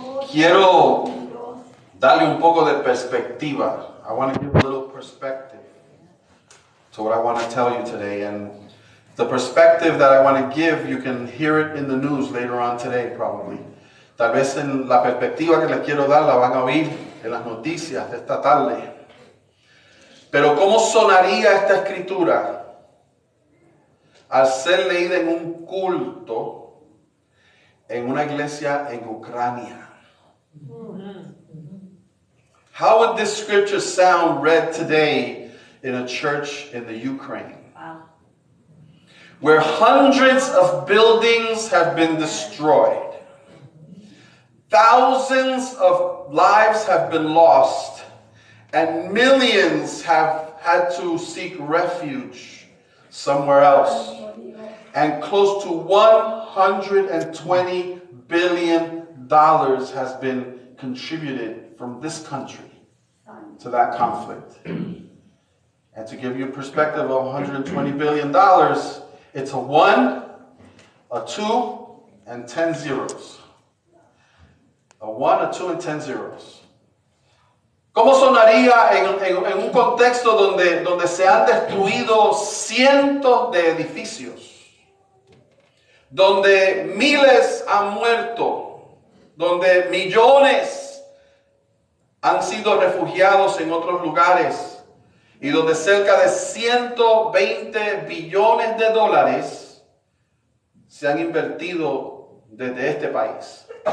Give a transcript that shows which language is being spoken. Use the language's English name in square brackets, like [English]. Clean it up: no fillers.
[Spanish] Quiero darle un poco de perspectiva. [English] I want to give a little perspective to what I want to tell you today. And the perspective that I want to give, you can hear it in the news later on today, probably. [Spanish] Tal vez en la perspectiva que les quiero dar la van a oír en las noticias de esta tarde. Pero ¿cómo sonaría esta escritura al ser leída en un culto en una iglesia en Ucrania? [English] How would this scripture sound read today in a church in the Ukraine? Where hundreds of buildings have been destroyed. Thousands of lives have been lost. And millions have had to seek refuge somewhere else. And close to $120 billion has been contributed from this country to that conflict. And to give you a perspective of $120 billion, it's a 1, a 2, and 10 zeros. A 1, a 2, and 10 zeros. [Spanish] ¿Cómo sonaría en un contexto donde se han destruido cientos de edificios? Donde miles han muerto, donde millones han sido refugiados en otros lugares y donde cerca de 120 billones de dólares se han invertido desde este país.